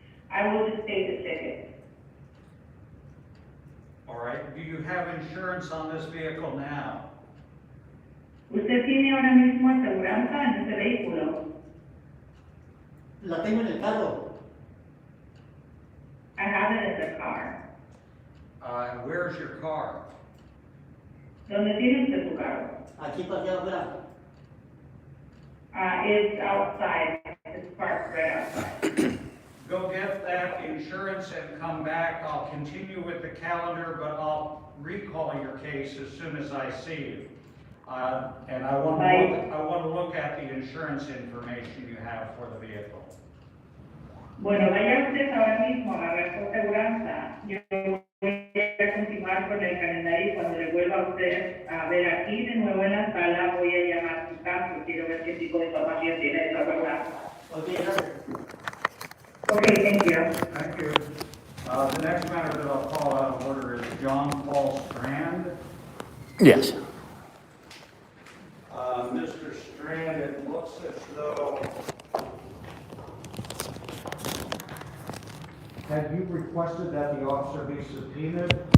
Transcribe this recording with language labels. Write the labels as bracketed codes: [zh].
[en] I will just state the ticket. All right, do you have insurance on this vehicle now? [es] ¿Usted tiene ahora mismo aseguranza en ese vehículo? La tengo en el carro. [en] I have it in the car. Where's your car? [es] ¿Dónde tiene usted su carro? Aquí parqueado afuera. [en] It's outside. It's parked right outside. Go get that insurance and come back. I'll continue with the calendar, but I'll recall your case as soon as I see you. And I want to look at the insurance information you have for the vehicle. [es] Bueno, vaya usted ahora mismo a agarrar su aseguranza. Yo voy a continuar con el calendario y cuando le vuelva a usted a ver aquí de nuevo en la sala, voy a llamar su caso. Quiero ver qué tipo de información tiene de su aseguranza. Ok, gracias. [en] Okay, thank you. Thank you. The next matter that I'll call out of order is John Paul Strand. Yes. Mr. Strand, it looks as though, had you requested that the officer be subpoenaed?